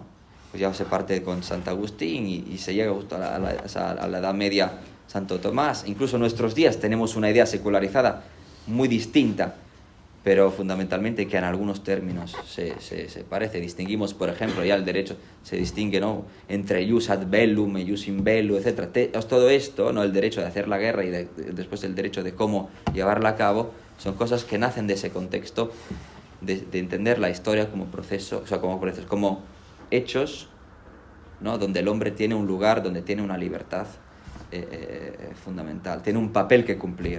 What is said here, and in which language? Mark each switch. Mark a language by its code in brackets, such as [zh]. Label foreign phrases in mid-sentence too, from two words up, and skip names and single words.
[es] Pues ya se parte con Santo Agustín y se llega justo a la Edad Media, Santo Tomás. Incluso en nuestros días tenemos una idea secularizada muy distinta, pero fundamentalmente que en algunos términos se parece. Distinguimos, por ejemplo, ya el derecho se distingue, ¿no?, entre [la] jus ad bellum [es] y [la] jus in bello, [es] etc. Todo esto, ¿no?, el derecho de hacer la guerra y después el derecho de cómo llevarla a cabo, son cosas que nacen de ese contexto de entender la historia como proceso, o sea, como hechos, ¿no?, donde el hombre tiene un lugar, donde tiene una libertad fundamental, tiene un papel que cumplir.